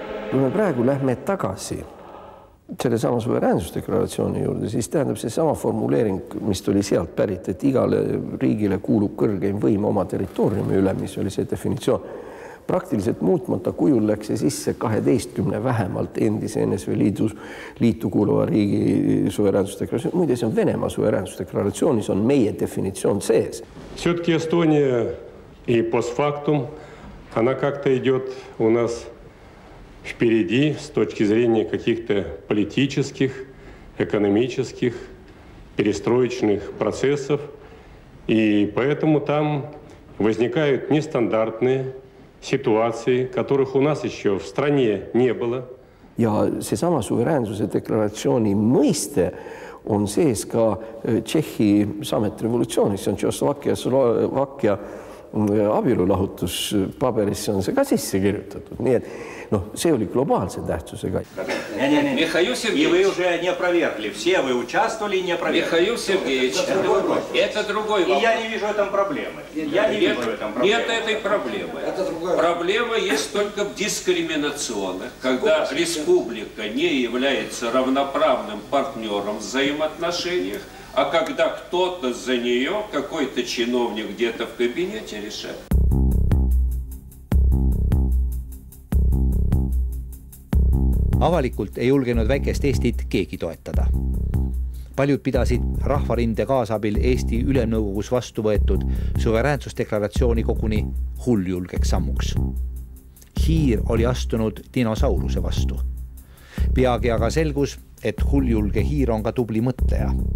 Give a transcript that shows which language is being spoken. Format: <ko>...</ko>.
<et>Kui me praegu lähme tagasi selle sama suveräänsusdeklaratsiooni juurde, siis tähendab see sama formuleering, mis tuli sealt pärit, et igale riigile kuulub kõrgeim võim oma territooriumi üle, mis oli see definitsioon. Praktiliselt muutmata kujul läks see sisse 12 vähemalt endise NSV liitu kuuluva riigi suveräänsusdeklaratsioon. Muide, see on Venemaa suveräänsusdeklaratsioonis, on meie definitsioon sees.</et> <ru>Все-таки Эстония и постфактум, она как-то идет у нас впереди с точки зрения каких-то политических, экономических, перестроечных процессов. И поэтому там возникают нестандартные ситуации, которых у нас еще в стране не было.</ru> <et>Ja seesama suveräänsuse deklaratsiooni mõiste on sees ka Tšehhi sametrevolutsioonis, see on Tšehhoslovakkia abielulahutuspaberisse on see ka sisse kirjutatud. Nii et see oli globaalse tähtsusega.</et> <ru>Михаил Сергеевич, вы уже не опровергли. Все вы участвовали и не опровергли. Михаил Сергеевич, это другой вопрос. И я не вижу в этом проблемы. Нет этой проблемы. Проблема есть только в дискриминационных, когда республика не является равноправным партнером в взаимоотношениях, а когда кто-то за нее, какой-то чиновник где-то в кабинете решает.</ru> <et>Avalikult ei julgenud väikest Eestit keegi toetada. Paljud pidasid rahvarinde kaasabil Eesti Ülemnõukogus vastu võetud suveräänsusdeklaratsiooni koguni hulljulgeks sammuks. Hiir oli astunud dinosauruse vastu. Peagi aga selgus, et hulljulge hiir on ka tubli mõtleja.</et>